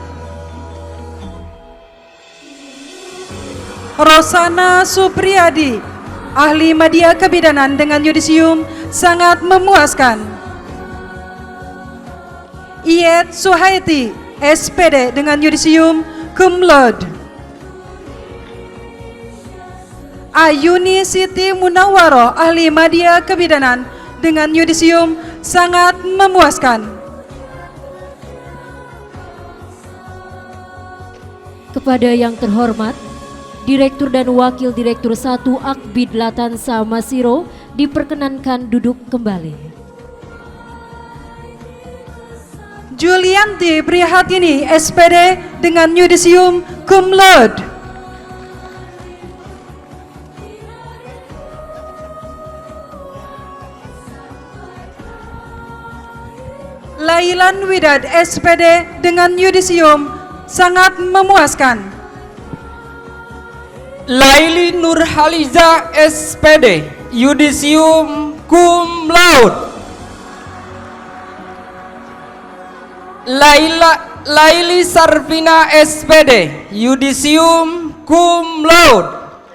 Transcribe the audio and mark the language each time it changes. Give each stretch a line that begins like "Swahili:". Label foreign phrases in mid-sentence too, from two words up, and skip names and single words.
Indonesian: Rosana Supriyadi ahli media kebidanan dengan yudisium sangat memuaskan. Iyet Suhaiti SPD dengan yudisium
Latin: cum laude.
Indonesian: Ayuni Siti Munawwaroh ahli media kebidanan dengan yudisium sangat memuaskan. Kepada yang terhormat Direktur dan Wakil Direktur 1 Akbid Latansa Masiro diperkenankan duduk kembali. Julianti Prihatini SPD dengan yudisium
Latin: cum laude.
Indonesian: Lailan Widad SPD dengan yudisium sangat memuaskan. Laili Nurhaliza SPD yudisium
Latin: cum laude.
Indonesian: Laili Sarvina SPD yudisium
Latin: cum laude.